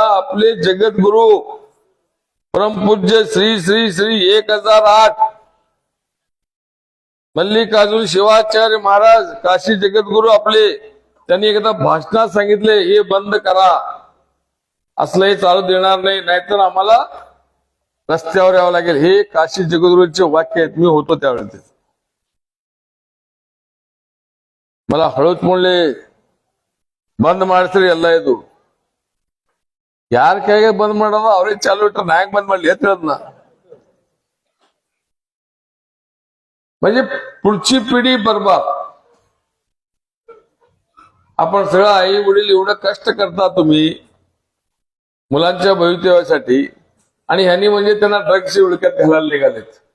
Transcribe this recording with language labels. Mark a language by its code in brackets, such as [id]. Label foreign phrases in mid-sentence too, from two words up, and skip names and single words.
[mr] आपले जगद्गुरु परमपूज्य श्री श्री श्री 1008 मल्लिकार्जुन शिवाचार्य महाराज काशी जगद्गुरु आपले, त्यांनी एकदा भाषणात सांगितले, हे बंद करा, असलं हे चालू देणार नाही, नाहीतर आम्हाला रस्त्यावर यावं लागेल. हे काशी जगद्गुरूंचे वाक्य आहेत. मी होतो त्यावेळेस. मला हळूच म्हणले बंद [kn] ಮಾಡ್ತೀರಿ ಎಲ್ಲ ಇದು. ಯಾರ ಕೈಗೆ ಬಂದ್ ಮಾಡೋದು ಅವ್ರಿಗೆ ಚಾಲು ಇಟ್ಟರೆ ನಾಯಕ್ ಬಂದ್ ಮಾಡ್ಲಿ ಅಂತ ಹೇಳದ್ನ. [mr] म्हणजे पुढची पिढी बर्बाद. आपण सगळं आई वडील एवढं कष्ट करता तुम्ही मुलांच्या भवितव्यासाठी, आणि ह्यांनी म्हणजे त्यांना ड्रग्सची उडक्यात घालायला निघालेत.